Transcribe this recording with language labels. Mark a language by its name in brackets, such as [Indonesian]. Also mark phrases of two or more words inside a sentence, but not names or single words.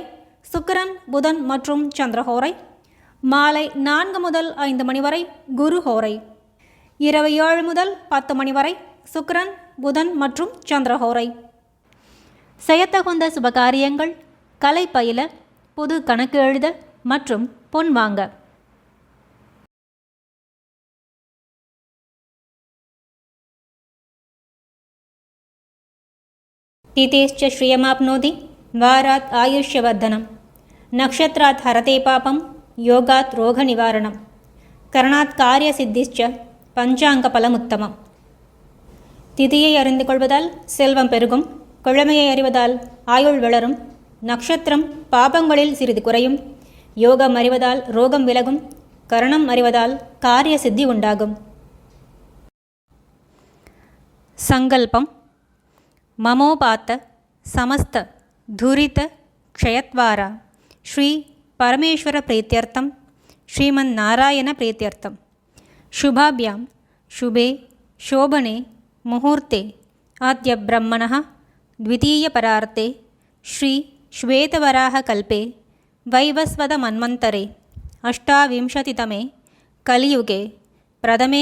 [Tamil] சுக்கிரன் புதன் மற்றும் சந்திரஹோரை மாலை 4 முதல் 5 மணி வரை. குருஹோரை இரவு 7 முதல் 10 மணி வரை. சுக்கிரன் புதன் மற்றும் சந்திரஹோரை. செய்யத்தகுந்த சுபகாரியங்கள்: கலை பயில, புது கணக்கு எழுத மற்றும் பொன் வாங்க. [Sanskrit] तिथेश्च श्रियमाप्नोति वारात् आयुष्यवर्धनं नक्षत्रात् हरते पापं योगात् रोगनिवारणं करणात् कार्यसिद्धिश्च பஞ்சாங்கபலமுத்தமம். [Tamil] திதியை அறிந்து கொள்வதால் செல்வம் பெருகும். கிழமையை அறிவதால் ஆயுள் வளரும். நட்சத்திரம் பாபங்களில் சிறிது குறையும். யோகம் அறிவதால் ரோகம் விலகும். கரணம் அறிவதால் காரிய சித்தி உண்டாகும். [Sanskrit] சங்கல்பம்: ममोपात्त समस्त दुरित क्षयद्वारा श्री परमेश्वर प्रीत्यर्थं श्रीमन् नारायण प्रीत्यर्थम् शुभाभ्यां शुभे शोभने मुहूर्ते अद्य ब्रह्मणः द्वितीयपरार्ते श्री श्वेतवराहकल्पे वैवस्वतमन्वन्तरे 28तमे कलियुगे प्रथमे